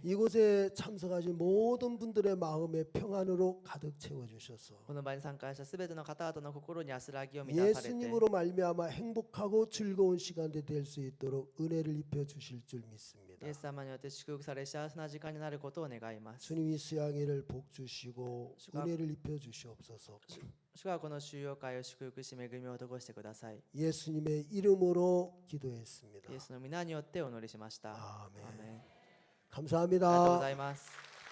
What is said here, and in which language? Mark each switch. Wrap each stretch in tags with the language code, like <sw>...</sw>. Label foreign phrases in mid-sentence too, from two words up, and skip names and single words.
<ko>이곳에 참석하신 모든 분들의 마음에 평안으로 가득 채워주셔서</ko> <ja>この場に参加した全ての方々の心に安らぎを満たされて、</ja> <ko>예수님으로 말미암아 행복하고 즐거운 시간이 될 수 있도록 은혜를 입혀 주실 줄 믿습니다.</ko> <ja>イエス様によって祝福され幸せな時間になることを願います。</ja> <ko>주님이 수양회를 복 주시고 주가- 은혜를 입혀 주시옵소서.</ko> <ja>主がこの収容会を祝福し恵みを施してください。</ja> <ko>예수님의 이름으로 기도했습니다.</ko> <ja>イエスの皆によってお祈りしました。</ja> <ko>아멘.</ko> <ja>アーメン。ありがとうご</ja> <ko>감사합니다.</ko> <ja>ざいます。</ja>